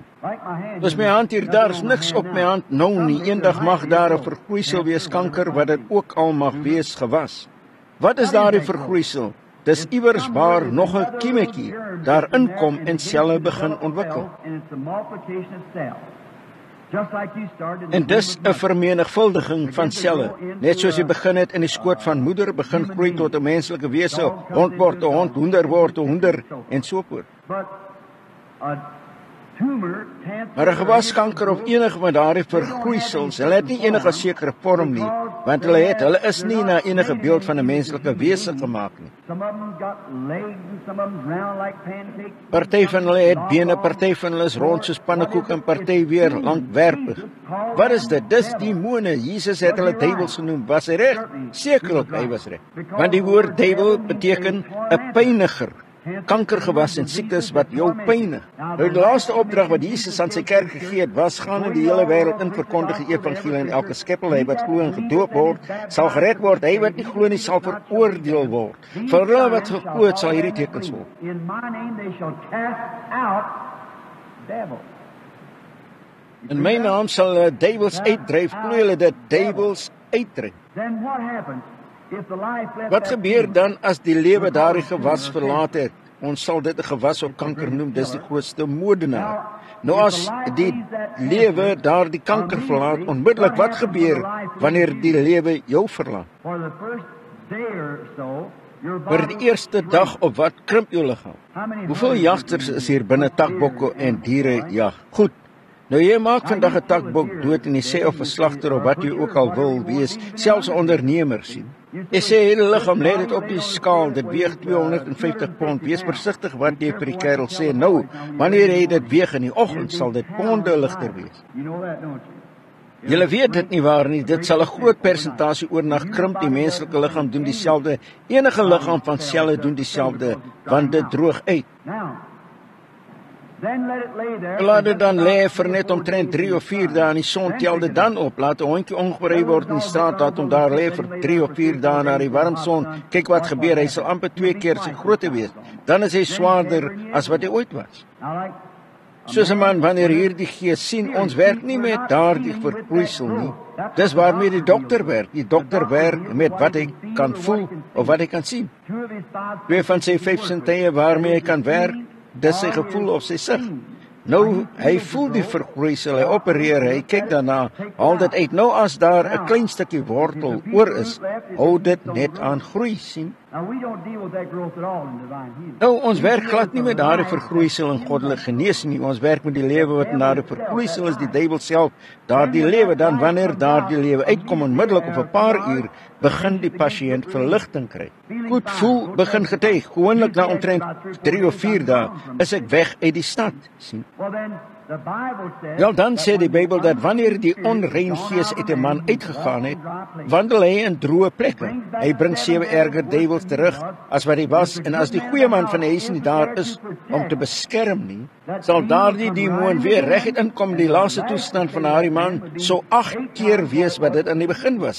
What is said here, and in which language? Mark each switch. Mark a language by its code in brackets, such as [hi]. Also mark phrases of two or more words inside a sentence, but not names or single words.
[af] Dis my hand hier, daar is niks op my hand nou nie. Eendag mag daar 'n vergroeisel wees, kanker, wat dit ook al mag wees, gewas. Wat is daardie vergroeisel? Dis iewers waar nog 'n kiemetjie daarin kom en selle begin ontwikkel. [en] Just like you started. [af] En dis 'n vermenigvuldiging van selle. Net soos jy begin het in die skoot van moeder, begin groei tot 'n menslike wese, hond word 'n hond, hoender word 'n hoender en so voort. [en] But a tumor, cancer, [af] Maar 'n gewaskanker of enige van daardie vergroeisels, hulle het nie enige sekere vorm nie, want hulle is nie na enige beeld van 'n menslike wese gemaak nie. [en] some of them got legs and some of them round like pancakes. [af] Party van hulle het bene, party van hulle is rond soos pannekoek en party weer lankwerpig. Wat is dit? Dis demone. Jesus het hulle duiwels genoem. Was hy reg? Sekerlik hy was reg. Want die woord duiwel beteken 'n pyniger. Kankergewas en siektes wat jou pynig. Nou die laaste opdrag wat Jesus aan sy kerk gegee het, was gaan in die hele wêreld in verkondig die evangelie en elke skepsel. Hy wat glo en gedoop word, sal gered word. Hy wat nie glo nie, sal veroordeel word. Vir hulle wat geglo het, sal hierdie tekens volg. [en] In my name they shall cast out devils. [af] In my naam sal hulle duiwels uitdryf. Glo julle dit? Duiwels uitdryf. [en] Then what happens if the life left [af] Wat [en] that [af] gebeur [en] seed? [af] dan as die lewe daardie gewas verlaat het? Ons sal dit 'n gewas op kanker noem, dis die grootste moordenaar. Nou as die lewe daardie kanker verlaat, onmiddellik wat gebeur wanneer die lewe jou verlaat? [en] For the first day or so, your [af] Vir [en] body [af] die eerste dag op wat krimp jou liggaam? Hoeveel jagters is hier binne takbokke en diere jag? Goed. Nou jy maak vandag 'n takbok dood en jy sê of 'n slagter of wat jy ook al wil wees, selfs 'n ondernemer sien. Jy sê hele liggaam lê dit op die skaal, dit weeg 250 pond. Wees versigtig wat jy vir die kerel sê. Nou, wanneer jy dit weeg in die oggend, sal dit ponde ligter wees. [en] You know that, don't you? [af] Julle weet dit nie waar nie, dit sal 'n groot persentasie oornag krimp. Die menslike liggaam doen dieselfde. Enige liggaam van selle doen dieselfde, want dit droog uit. [en] Now, then let it lay there. [af] Laat dit dan lê vir net omtrent 3 of 4 dae in die son, tel dit dan op. Laat 'n hondjie ongebrei word in die straat, laat hom daar lê vir 3 of 4 dae na die warm son. Kyk wat gebeur, hy sal amper 2 keer sy grootte wees. Dan is hy swaarder as wat hy ooit was. [en] Now, like [af] Soos 'n man wanneer hierdie gees sien, ons werk nie met daardie verkroeisel nie. Dis waarmee die dokter werk. Die dokter werk met wat hy kan voel of wat hy kan sien. [en] two of his five [af] Twee van sy 5 sintuie waarmee hy kan werk, dis sy gevoel of sy sig. Nou, hy voel die vergroeisel, hy opereer, hy kyk daarna, haal dit uit. Nou as daar 'n klein stukkie wortel oor is, hou dit net aan groei, sien? [en] Now we don't deal with that growth at all in divine healing. [af] Nou, ons werk glad nie met daardie vergroeisel in goddelike genesing nie. Ons werk met die lewe wat in daardie vergroeisel is, die duiwel self. Daardie lewe, dan wanneer daardie lewe uitkom, onmiddellik op 'n paar uur, begin die pasiënt verligting kry. Goed voel, begin getuig. Gewoonlik na omtrent 3 of 4 dae is ek weg uit die stad, sien? [en] Well then, the Bible says. [af] Wel, dan sê die Bybel dat wanneer die onrein gees uit 'n man uitgegaan het, wandel hy in droë plekke. Hy bring 7 erger duiwels terug as wat hy was, en as die goeie man van die huis nie daar is om te beskerm nie, sal daardie demoon weer reguit inkom in die laaste toestand van daardie man, so 8 keer wees wat dit aan die begin was.